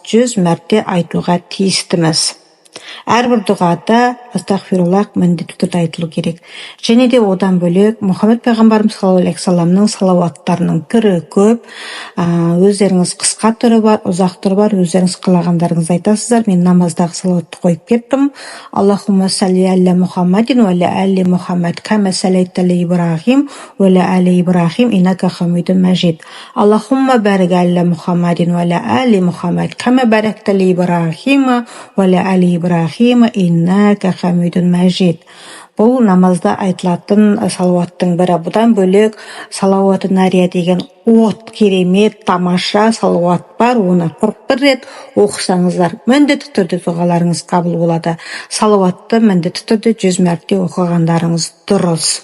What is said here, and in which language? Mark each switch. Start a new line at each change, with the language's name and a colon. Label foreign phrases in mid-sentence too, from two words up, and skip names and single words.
Kazakh: 100 мәрте айтуға тиістіміз. Әрбір дұғада астағфируллах міндетті түрде айтылу керек. Және де одан бөлек Мұхаммед пайғамбарымыз
Arabic: صلى الله عليه وسلم
Kazakh: салауаттарының түрі көп. Өздеріңіз қысқа түрі бар, ұзақ түрі бар. Өздеріңіз қалағандарыңызды айтасыздар. Мен намаздағы салауатты қойып кеттім.
Arabic: اللهم صل على محمد وعلى آل محمد كما صليت على إبراهيم وعلى آل إبراهيم إنك حميد مجيد. اللهم بارك على محمد وعلى آل محمد كما باركت على إبراهيم وعلى آل إبراهيم إنك حميد مجيد.
Kazakh: Бұл намазда айтылатын салауаттың бірі. Бұдан бөлек салауаты нария деген керемет, тамаша салауат бар. Оны 41 рет оқысаңыздар, міндетті түрде дұғаларыңыз қабыл болады. Салауатты міндетті түрде 100 мәрте оқығандарыңыз дұрыс.